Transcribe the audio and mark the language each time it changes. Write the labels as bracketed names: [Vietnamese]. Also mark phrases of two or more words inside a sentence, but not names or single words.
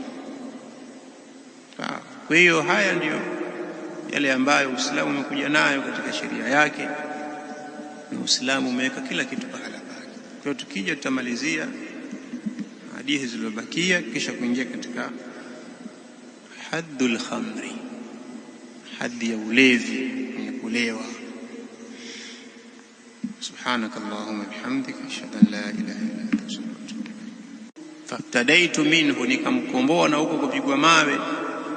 [Swahili] Kwa hiyo haya ndiyo yale ambayo Uislamu umekuja nayo katika sheria yake, na Uislamu umeweka kila kitu pahala pake. Kwa hiyo tukija tutamalizia hadithi zilizobakia kisha kuingia katika [Arabic] حد الخمر, [Swahili] haddi ya ulevi, ni kulewa. [Arabic] سبحانك اللهم بحمدك أشهد أن لا إله إلا أنت أستغفرك وأتوب إليك. فافتديت منه, [Swahili] nikamkomboa na huko kupigwa mawe